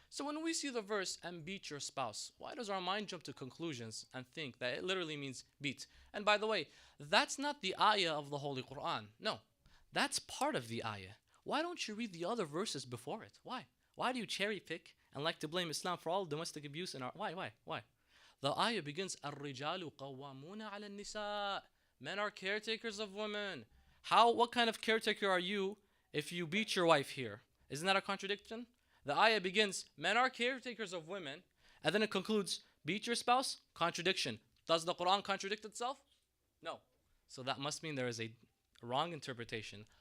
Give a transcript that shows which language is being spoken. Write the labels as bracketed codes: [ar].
[en] So when we see the verse, and beat your spouse, why does our mind jump to conclusions and think that it literally means beat? And by the way, that's not the ayah of the Holy Quran. No, that's part of the ayah. Why don't you read the other verses before it? Why? Why do you cherry pick and like to blame Islam for all domestic abuse in our. Why? The ayah begins, [ar] الرجال قوامون على النساء. [en] Men are caretakers of women. What kind of caretaker are you if you beat your wife here? Isn't that a contradiction? The ayah begins, men are caretakers of women, and then it concludes, beat your spouse? Contradiction. Does the Quran contradict itself? No. So that must mean there is a wrong interpretation.